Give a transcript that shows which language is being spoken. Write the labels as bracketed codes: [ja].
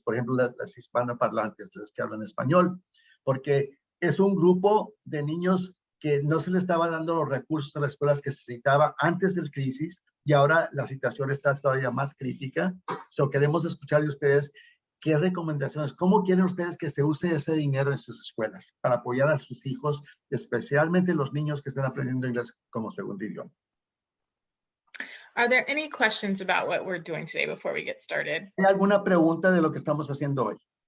[es] Por ejemplo, las hispanoparlantes, los que hablan español. Porque es un grupo de niños que no se le estaba dando los recursos a las escuelas que se necesitaba antes del crisis y ahora la situación está todavía más crítica. So, queremos escuchar de ustedes qué recomendaciones, cómo quieren ustedes que se use ese dinero en sus escuelas para apoyar a sus hijos, especialmente los niños que están aprendiendo inglés como segundo idioma. [en] Are there any questions about what we're doing today before we get started? [es] ¿Hay alguna pregunta de lo que estamos haciendo hoy?